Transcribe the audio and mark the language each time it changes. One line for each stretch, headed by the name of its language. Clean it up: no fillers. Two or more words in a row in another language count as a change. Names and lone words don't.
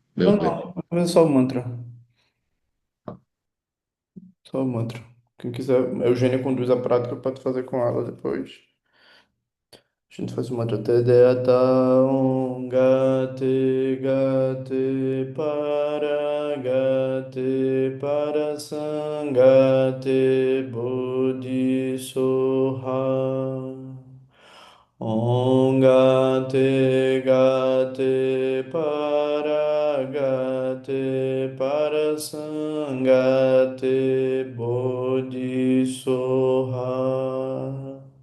Portuguese: Não, Deu bem. não. Vou fazer só o mantra. Só o mantra. Quem quiser, a Eugênia conduz a prática, pode fazer com ela depois. A gente faz o mantra
Sanskrit: Tedeyata Om Gate Gate Para Sangate Bodhi Soha. Om Gate Gate Para Sangate Bodhi Soha.